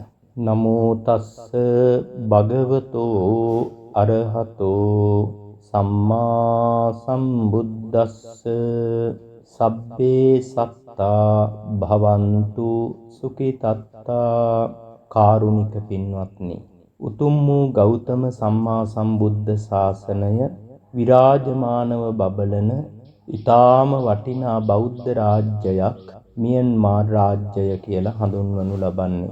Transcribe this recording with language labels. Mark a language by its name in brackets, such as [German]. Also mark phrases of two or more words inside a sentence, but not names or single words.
[Pali] නමෝ තස්ස භගවතෝ අරහතෝ සම්මා සම්බුද්දස්ස සබ්බේ සත්තා භවන්තු සුඛිතත්තා [Sinhala] කාරුණික පින්වත්නි උතුම් වූ ගෞතම සම්මා සම්බුද්ධ ශාසනය විරාජමානව බබලන ඊටාම වටිනා බෞද්ධ රාජ්‍යයක් මියන්මාර් රාජ්‍යය කියලා හඳුන්වනු ලබන්නේ.